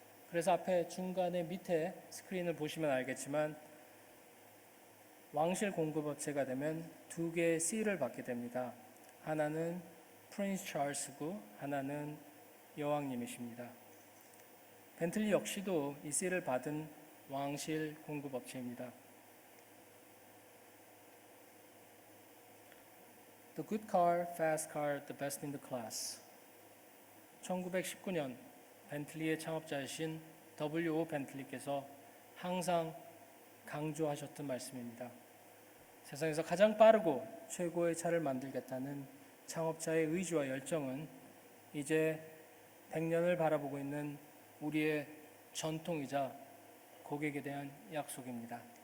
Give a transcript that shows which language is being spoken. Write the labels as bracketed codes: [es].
[ko] 그래서 앞에 중간에 밑에 스크린을 보시면 알겠지만 왕실 공급업체가 되면 두 개의 C를 받게 됩니다. 하나는 프린스 찰스고 하나는 여왕님이십니다. 벤틀리 역시도 이 C를 받은 왕실 공급업체입니다. [en] The good car, fast car, the best in the class. [ko] 1919년 벤틀리의 창업자이신 W.O. 벤틀리께서 항상 강조하셨던 말씀입니다. 세상에서 가장 빠르고 최고의 차를 만들겠다는 창업자의 의지와 열정은 이제 100년을 바라보고 있는 우리의 전통이자 고객에 대한 약속입니다.